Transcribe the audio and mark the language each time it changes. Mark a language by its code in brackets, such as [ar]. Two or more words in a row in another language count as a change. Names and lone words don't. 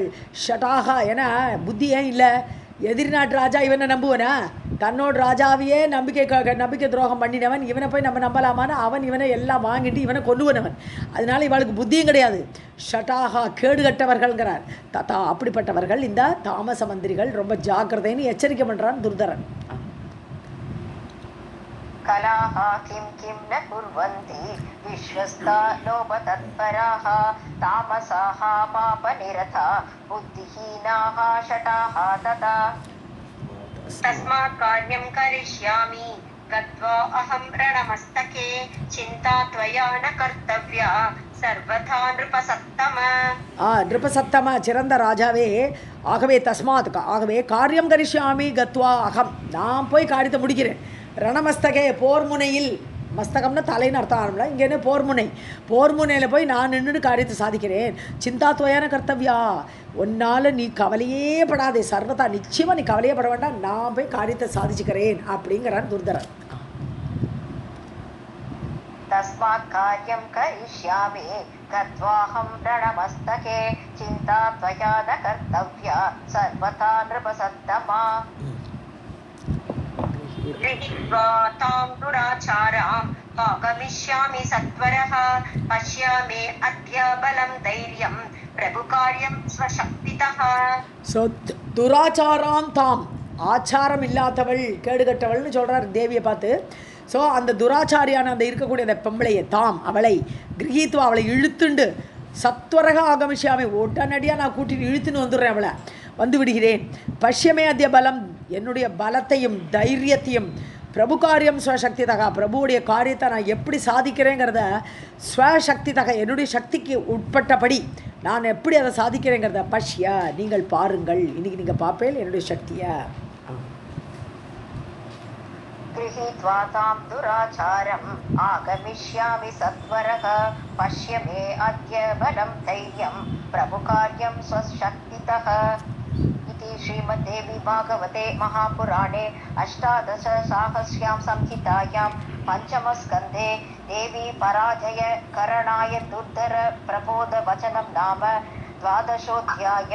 [ta] ஷட்டாக, ஏன்னா புத்தி ஏன் இல்லை, எதிரி நாட்டு ராஜா இவனை நம்புவனா, தன்னோட ராஜாவையே நம்பிக்கை துரோகம் பண்ணினவன் இவனை போய் நம்ம நம்பலாமான்னு அவன் இவனை எல்லாம் வாங்கிட்டு இவனை கொல்லுவனவன். அதனால இவளுக்கு புத்தியும் கிடையாது. ஷட்டாகா, கேடு கட்டவர்கள்ங்கிறார். ததா, அப்படிப்பட்டவர்கள் இந்த தாமச மந்திரிகள், ரொம்ப ஜாக்கிரதைன்னு எச்சரிக்கை பண்ணுறான் துர்தரன். [sa] कलाः किं किं न कुर्वन्ति विश्वस्ता लोभतत्पराः तामसाः पापनिरता बुद्धिहीनाः शटाः तथा. तस्मात् कार्यं करिष्यामि गत्वा अहं रणमस्तके चिन्ता त्वया न कर्तव्या सर्वथा नृपसत्तम. [ta] நிருபசத்தம, சிறந்த ராஜாவே, ஆகவே தஸ்மாத், ஆகவே [sa] कार्यं करिष्यामि गत्वा अहम्, [ta] நான் போய் காரியத்தை முடிக்கிறேன். ரணமஸ்தகே, போர் முனையில், மஸ்தகம்னா தலைன்னு அர்த்தம் ஆரம்பில, இங்கே என்ன போர் முனை, போர் முனையில் போய் நான் நின்று காரியத்தை சாதிக்கிறேன். [sa] चिन्ता त्वया न कर्तव्या, [ta] உன்னால் நீ கவலையே படாதே, சர்வதா நிச்சயமாக நீ கவலையே பட வேண்டாம், நான் போய் காரியத்தை சாதிச்சுக்கிறேன் அப்படிங்கிறான் துர்தரன். [sa] तस्मात् कार्यं करिष्यामि गत्वाहं रणमस्तके चिन्ता त्वया न कर्तव्या सर्वथा नृपसत्तमा. गृहीत्वा तां दुराचाराम् आगमिष्यामि सत्वरः पश्यामि अद्य बलं धैर्यं प्रभुकार्यं स्वशक्तितः. [ta] ஸோ [sa] दुराचाराम् ताम्, [ta] ஆச்சாரம் இல்லாதவள், கேடுகட்டவள்னு சொல்கிறார் தேவியை பார்த்து. ஸோ அந்த துராச்சாரியான அந்த இருக்கக்கூடிய அந்த பெம்பளையை, தாம் அவளை, கிரகித்துவா அவளை இழுத்துண்டு, [sa] सत्वरः आगमिष्यामि [ta] உடனடியாக நான் கூட்டிட்டு இழுத்துன்னு வந்துடுறேன், அவளை வந்து விடுகிறேன். [sa] पश्य मे अद्य बलम्, [ta] என்னுடைய பலத்தையும் தைரியத்தையும், [sa] प्रभु कार्यं स्वशक्ति तः, [ta] பிரபுவுடைய காரியத்தை நான் எப்படி சாதிக்கிறேங்கிறத, [sa] स्वशक्ति तः, [ta] என்னுடைய சக்திக்கு உட்பட்டபடி நான் எப்படி அதை சாதிக்கிறேங்கிறத, பஷ்ய நீங்கள் பாருங்கள், இன்றைக்கி நீங்கள் பார்ப்பேன் என்னுடைய சக்தியை. [sa] गृहीत्वा तां दुराचारम् आगमिष्यामि सत्वरः पश्य मे अद्य बलं धैर्यं प्रभुकार्यं स्वशक्तितः. इति श्रीमद्देवी भागवते महापुराणे अष्टादशसाहस्र्यां संहितायां पञ्चमस्कन्धे देवी पराजय करणाय दुर्धर प्रबोधवचनं नाम 12ोऽध्यायः.